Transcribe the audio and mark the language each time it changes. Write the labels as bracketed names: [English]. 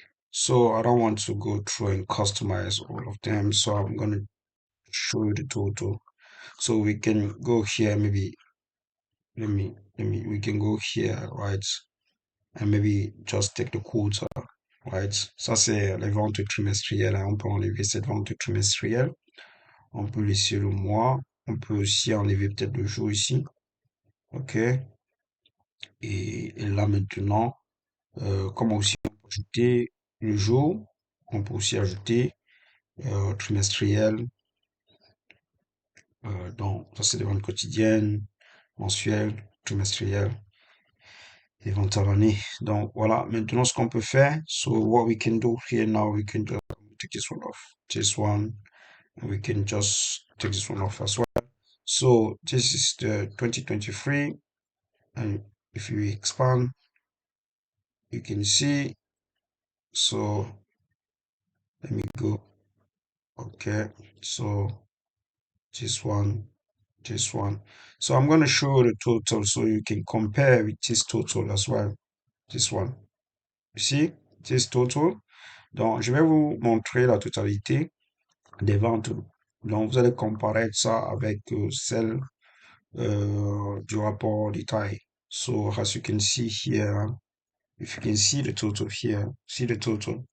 [English] So I don't want to go through and customize all of them, so I'm gonna show you the total. So we can go here, maybe we can go here, right? And maybe just take the quota, right? [French] Ça, c'est les ventes trimestrielles, hein. On peut enlever cette vente trimestrielle. On peut laisser le mois. On peut aussi enlever peut-être le jour ici. OK? Et là, maintenant, comme aussi on peut ajouter le jour, on peut aussi ajouter trimestriel. Donc, ça, c'est des ventes quotidiennes, mensuelles, trimestrielles. Ils vont t'abonner. Donc voilà, maintenant ce qu'on peut faire. [English] So what we can do here now, we can just take this one off. This one, and we can just take this one off as well. So this is the 2023, and if you expand, you can see. So let me go. Okay, so this one, this one. So I'm gonna show the total so you can compare with this total as well. This one. You see, this total. [French] Donc, je vais vous montrer la totalité des ventes. Donc, vous allez comparer ça avec celle du rapport détail. [English] So, as you can see here, if you can see the total here, see the total.